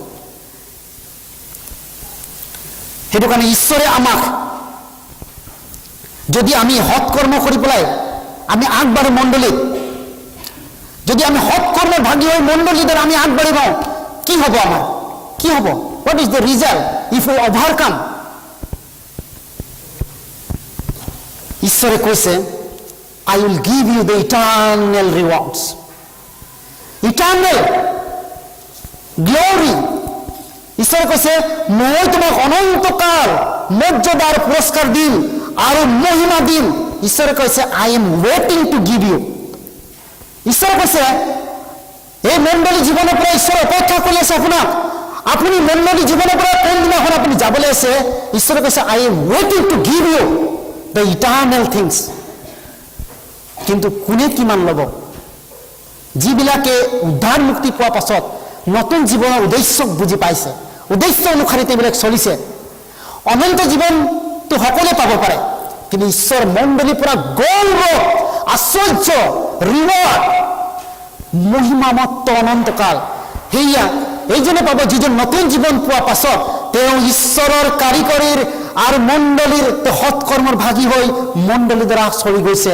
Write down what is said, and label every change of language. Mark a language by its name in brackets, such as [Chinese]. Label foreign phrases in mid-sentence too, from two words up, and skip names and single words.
[Assamese] সেইটো কাৰণে ঈশ্বৰে আমাক, যদি আমি সৎকৰ্ম কৰি পেলাই আমি আগবাঢ়ো মণ্ডলীত, যদি আমি সৎকৰ্মৰ ভাগী হৈ মণ্ডলীত আমি আগবাঢ়ি পাওঁ, কি হ'ব আমাৰ, কি হ'ব? [English] What is the result if we overcome? [Assamese] ঈশ্বৰে কৈছে, [English] I will give you the eternal rewards, eternal glory. [Assamese] ঈশ্বৰে কৈছে, মই তোমাক অনন্তকাল মৰ্যাদাৰ পুৰস্কাৰ দিম আৰু মহিমা দিম। ঈশ্বৰে কৈছে, [English] I am waiting to give you. [Assamese] ঈশ্বৰে কৈছে, এই মণ্ডলী জীৱনৰ পৰা ঈশ্বৰে অপেক্ষা কৰি আছে আপোনাক। আপুনি মণ্ডলী জীৱনৰ পৰা কোনদিনাখন আপুনি যাবলৈ আছে, ঈশ্বৰে কৈছে, [English] I am waiting to give you the eternal things. [Assamese] কিন্তু কোনে কিমান ল'ব? যিবিলাকে উদ্ধাৰ মুক্তি পোৱাৰ পাছত নতুন জীৱনৰ উদ্দেশ্যক বুজি পাইছে, উদ্দেশ্য অনুসাৰে তেওঁবিলাক চলিছে, অনন্ত জীৱনটো সকলোৱে পাব পাৰে। কিন্তু ঈশ্বৰ মণ্ডলীৰ পৰা গৌৰৱ, আশ্চৰ্য, ৰিৱাৰ্ড, মহিমামত্ত অনন্তকাল, সেয়া এইজনে পাব যিজন নতুন জীৱন পোৱাৰ পাছত তেওঁ ঈশ্বৰৰ কাৰিকৰীৰ আৰু মণ্ডলীৰ সৎকৰ্মৰ ভাগী হৈ মণ্ডলীৰ দ্বাৰা চলি গৈছে।